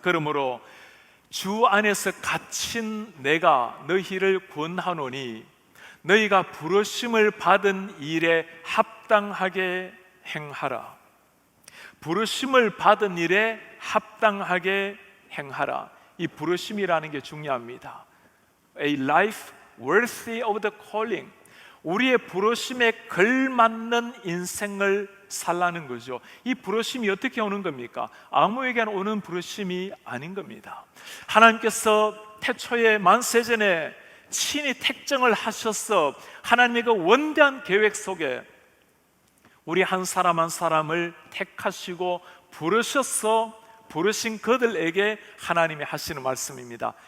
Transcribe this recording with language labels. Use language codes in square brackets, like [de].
[ko] 그러므로 주 안에서 갇힌 내가 너희를 권하노니 너희가 부르심을 받은 일에 합당하게 행하라. 부르심을 받은 일에 합당하게 행하라. 이 부르심이라는 게 중요합니다. [en] A life worthy of the calling. [ko] 우리의 부르심에 걸맞는 인생을 살라는 거죠. 이 부르심이 어떻게 오는 겁니까? 아무에게나 오는 부르심이 아닌 겁니다. 하나님께서 태초에 만세전에 친히 택정을 하셔서 하나님의 그 원대한 계획 속에 우리 한 사람 한 사람을 택하시고 부르셔서 부르신 그들에게 하나님이 하시는 말씀입니다.